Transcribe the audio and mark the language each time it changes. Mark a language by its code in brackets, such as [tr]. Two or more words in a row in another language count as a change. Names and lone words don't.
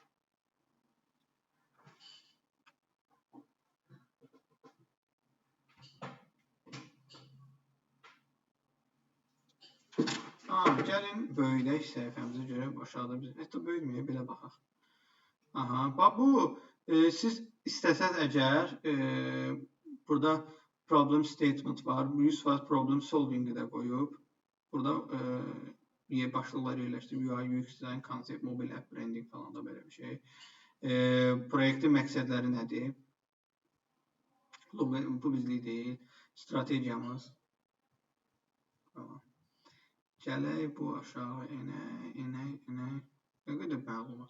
[az] Gəlin böyüdək səhifəmizi görək. Aşağıda biz hətta böyüdməyək, belə baxaq. Bax bu siz istəsəz əgər burada [en] problem statement [az] var. 100% [en] problem solving-i [az] də qoyub. Burada başlıqlar yerləşdirib. [en] UI, UX design, concept, mobile app, branding [az] falan da belə bir şey. Proyektin məqsədləri nədir? Bu bizlik deyil. Strategiyamız. Gələk bu aşağı enək. Nə qədər məlumat?